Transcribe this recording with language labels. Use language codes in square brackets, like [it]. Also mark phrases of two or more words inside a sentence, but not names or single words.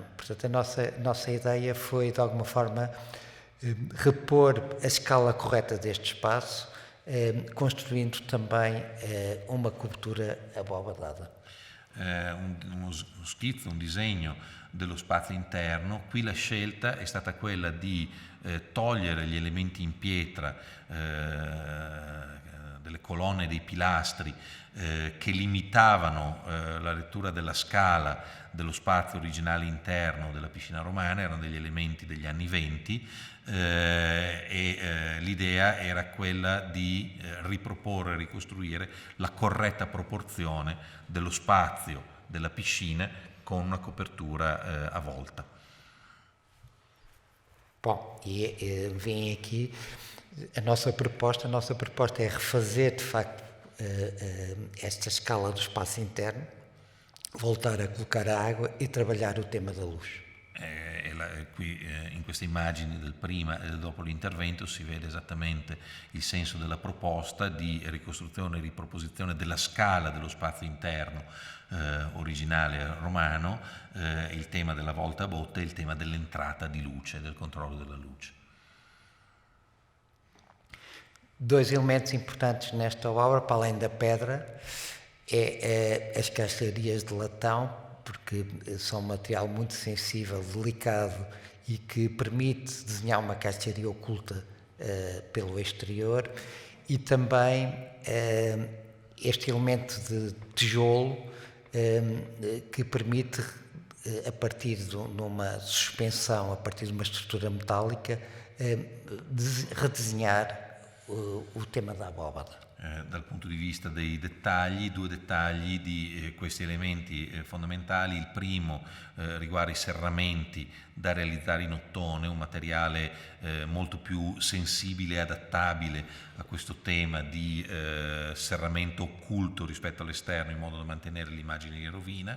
[pt] Portanto, a nossa ideia foi, de alguma forma, repor a escala correta deste espaço, construindo também uma cobertura abobadada. [it] Uno schizzo, un disegno dello spazio interno. Qui la scelta è stata quella di togliere gli elementi in pietra delle colonne e dei pilastri che limitavano la lettura della scala dello spazio originale interno della piscina romana, erano degli elementi degli anni 20 e l'idea era quella di riproporre e ricostruire la corretta proporzione dello spazio della piscina con una copertura a volta. [pt] Bom, e vem aqui a nossa proposta é refazer de facto esta escala do espaço interno, voltar a colocar a água e trabalhar o tema da luz. [it] Qui in queste immagini del prima e del dopo l'intervento si vede esattamente il senso della proposta di ricostruzione e riproposizione della scala dello spazio interno originale romano, il tema della volta a botte e il tema dell'entrata di luce, del controllo della luce. [pt] Dois elementos importantes nesta obra, para além da pedra, é as caixarias de latão, porque são um material muito sensível, delicado e que permite desenhar uma caixaria oculta pelo exterior, e também este elemento de tijolo que permite, a partir de uma suspensão, a partir de uma estrutura metálica, redesenhar o tema da abóbada. [it] dal punto di vista dei dettagli, 2 dettagli di questi elementi fondamentali. Il primo riguarda i serramenti da realizzare in ottone, un materiale molto più sensibile e adattabile a questo tema di serramento occulto rispetto all'esterno, in modo da mantenere l'immagine di rovina.